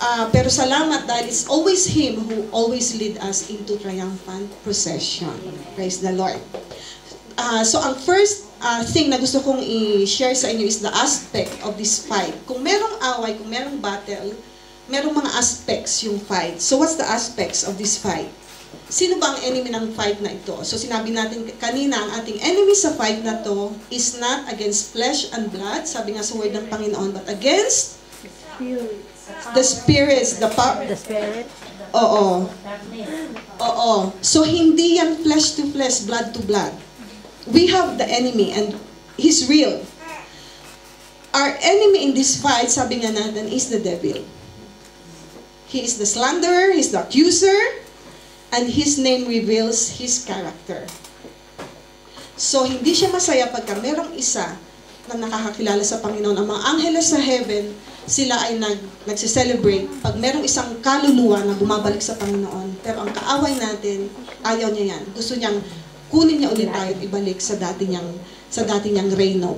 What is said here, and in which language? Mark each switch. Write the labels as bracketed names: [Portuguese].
[Filipino] Pero salamat dahil [English] it's always Him who always lead us into triumphant procession. Praise the Lord. So ang first thing [Filipino] na gusto kong i-share sa inyo [English] is the aspect of this fight. [Filipino] Kung merong away, kung merong battle, merong mga aspects yung fight. [English] So what's the aspects of this fight? [Filipino] Sino ba ang enemy ng fight na ito? So sinabi natin kanina, ang ating [English] enemy sa fight na to is not against flesh and blood, [Filipino] sabi nga sa word ng Panginoon, [English] but against the spirits, the spirit. Oo. [Filipino] So hindi yan flesh to flesh, blood to blood. [English] We have the enemy and he's real. Our enemy in this fight, [Filipino] sabi nga natin, [English] is the devil. He is the slanderer, he's the accuser, and his name reveals his character. [Filipino] So, hindi siya masaya pagka merong isa na nakakakilala sa Panginoon. Ang mga angeles sa heaven, sila ay nagse-celebrate pag merong isang kaluluwa na bumabalik sa Panginoon. Pero ang kaaway natin, ayaw niya yan. Gusto niyang kunin niya ulit tayo at ibalik sa dati niyang reino.